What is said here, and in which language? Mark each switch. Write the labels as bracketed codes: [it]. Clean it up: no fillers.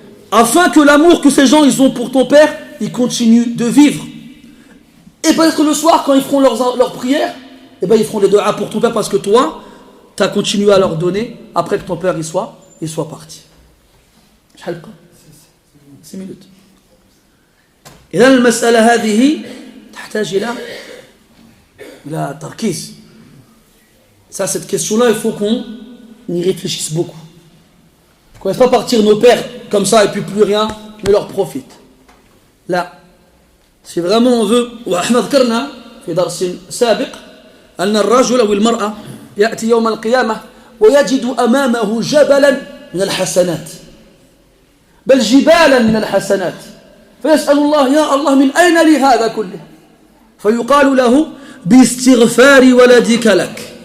[fr] Afin que l'amour que ces gens ils ont pour ton père, il continue de vivre. Et peut-être le soir, quand ils feront leurs prières, eh ben, ils feront les doigts pour ton père parce que toi, tu as continué à leur donner après que ton père il soit parti. 6 minutes. [ar] إذن المسألة هذه تحتاج إلى تركيز. [fr] Ça, cette question-là, il faut qu'on y réfléchisse beaucoup. Qu'on ne laisse pas partir nos pères comme ça et puis plus rien ne leur profite. Là, si vraiment on veut, [ar] وإحنا ذكرنا في درس سابق أن الرجل أو المرأة يأتي يوم القيامة ويجد أمامه جبلا من الحسنات بل جبالا من الحسنات فيسأل الله يا الله من أين لي هذا كله فيقال له باستغفار ولدك لك.